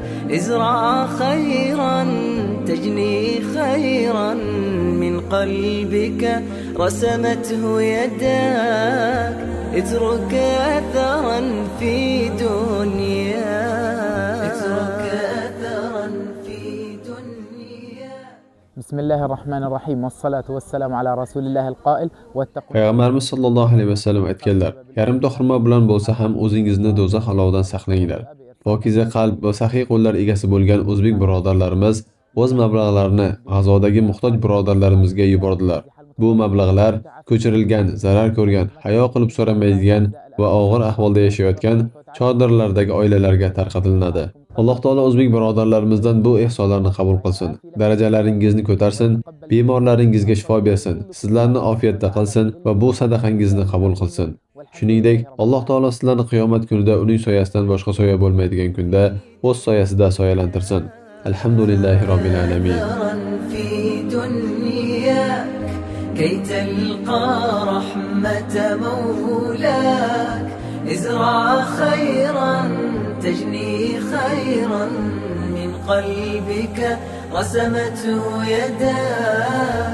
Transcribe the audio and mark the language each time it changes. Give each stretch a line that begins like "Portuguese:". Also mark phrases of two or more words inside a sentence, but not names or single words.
Arabic: ازرع خيرا تجني خيرا من قلبك رسمته يداك. اترك أثرا في دنياك. بسم الله الرحمن الرحيم والصلاة والسلام على رسول الله القائل واتقوا.
Uzbek: Payg'ambarimiz
Arabic: صلى الله عليه وسلم
Uzbek: aytganlar: yarimta xurmo bilan bo'lsa ham o'zingizni do'zax olovidan saqlanglar. Pokiza qalb va saxiy qo'llar egasi bo'lgan o'zbek birodarlarimiz o'z mablag'larini g'azodagi muhtoj birodarlarimizga yubordilar. Bu mablag'lar ko'chirilgan, zarar ko'rgan, hayo qilib so'ramaydigan va og'ir ahvolda yashayotgan chodirlardagi oilalarga tarqatiladi. Alloh taolo o'zbek birodarlarimizdan bu ihsonlarni qabul qilsin, darajalaringizni ko'tarsin, bemorlaringizga shifo bersin, sizlarni ofiyatda qilsin va bu sadaqangizni qabul qilsin. Shuningdek, Alloh taolo sizlarni qiyomat kunida uning soyasidan boshqa soya bo'lmaydigan kunda o'z soyasida soyalantirsin.
Arabic: الحمد لله رب العالمين. كي تلقى رحمة مولاك. ازرع خيرا تجني خيرا من قلبك رسمته يداك.